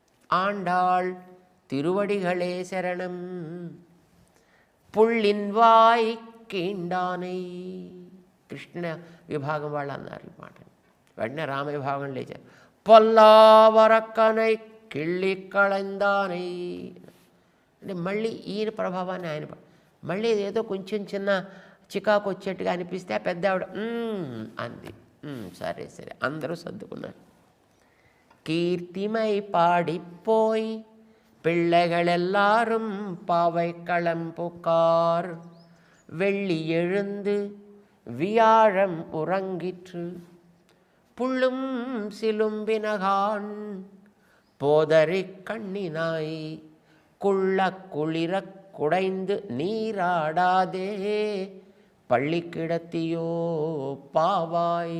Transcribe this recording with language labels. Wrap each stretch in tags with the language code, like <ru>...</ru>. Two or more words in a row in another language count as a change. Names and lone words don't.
<ta>ஆண்டாள் திருவடிகளே சரணம். புள்ளின் வாய் கீண்டானை.</ta> <te>కృష్ణ విభాగం వాళ్ళు అన్నారు ఈ మాటని. వెంటనే రామ విభాగం లేచారు.</te> <ta>பொல்லாவரக்கனை கிள்ளி களைந்தானை.</ta> <te>అంటే మళ్ళీ ఈయన ప్రభావాన్ని ఆయన మళ్ళీ ఏదో కొంచెం చిన్న చికాకు వచ్చేట్టుగా అనిపిస్తే ఆ పెద్ద ఆవిడ అంది. సరే సరే అందరూ సర్దుకున్నారు.</te> <ta>கீர்த்திமை பாடிப்போய் பிள்ளைகள் எல்லாரும் பாவை களம்புக்கார். வெள்ளி எழுந்து வியாழம் உறங்கிற்று புள்ளும் சிலும்பினகான் போதறி கண்ணினாய் குள்ள குளிர குடைந்து நீராடாதே பள்ளி கிடத்தியோ பாவாய்.</ta>